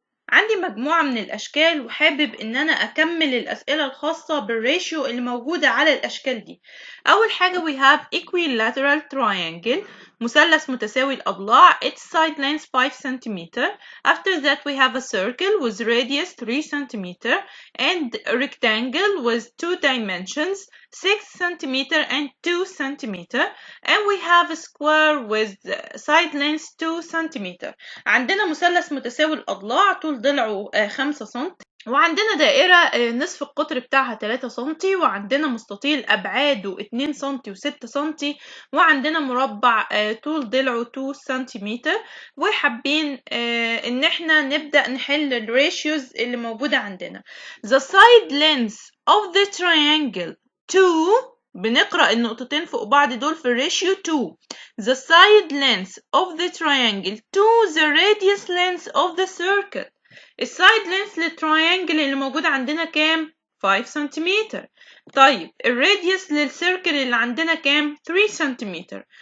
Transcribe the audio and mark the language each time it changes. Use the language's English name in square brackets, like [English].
[Arabic] عندي مجموعة من الأشكال وحابب إن أنا أكمل الأسئلة الخاصة بالراتيو اللي موجودة على الأشكال دي. أول حاجة [English] we have equilateral triangle [Arabic] مثلث متساوي الأضلاع, [English] its side length 5 cm. After that we have a circle with radius 3 cm and a rectangle with 2 dimensions 6 cm and 2 cm, and we have a square with side length 2 cm. [Arabic] عندنا مثلث متساوي الأضلاع طول ضلعه 5 سم، وعندنا دائرة نصف القطر بتاعها 3 سنتي، وعندنا مستطيل أبعاده 2 سنتي و6 سنتي، وعندنا مربع طول ضلعه 2 سنتيمتر. وحابين إن احنا نبدأ نحل الريشيوز اللي موجودة عندنا. [English] The side length of the triangle 2، [Arabic] بنقرأ النقطتين فوق بعض دول في الريشيو 2. [English] The side length of the triangle to the radius length of the circle. [Arabic] السايد لينث للتراينجل اللي موجود عندنا كام؟ 5 سنتيمتر. طيب الراديوس للسيركل اللي عندنا كام؟ 3 سنتيمتر.